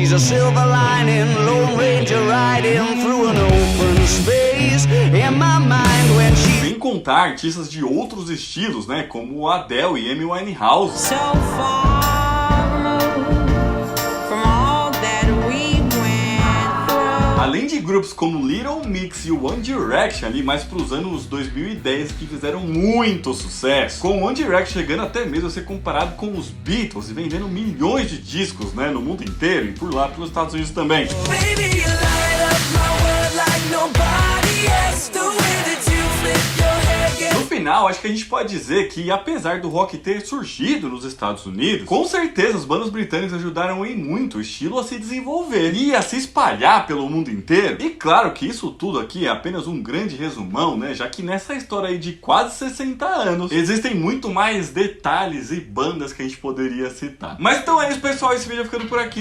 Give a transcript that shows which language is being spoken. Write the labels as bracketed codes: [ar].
[en] She's a silver lining, Lone Ranger riding through an open space in my mind when she... [pt] Sem contar artistas de outros estilos, né, como Adele e Amy Winehouse. [en] So far from all that we went through. [pt] Além de grupos como Little Mix e One Direction ali mais pros anos 2010 que fizeram muito sucesso, com One Direction chegando até mesmo a ser comparado com os Beatles e vendendo milhões de discos, né, no mundo inteiro e por lá pelos Estados Unidos também. [en] Baby, you light up my world like nobody else, the way that you flip your hair. [pt] No final, acho que a gente pode dizer que, apesar do rock ter surgido nos Estados Unidos, com certeza as bandas britânicas ajudaram em muito o estilo a se desenvolver e a se espalhar pelo mundo inteiro. E claro que isso tudo aqui é apenas um grande resumão, né? Já que nessa história aí de quase 60 anos, existem muito mais detalhes e bandas que a gente poderia citar. Mas então é isso, pessoal. Esse vídeo vai ficando por aqui.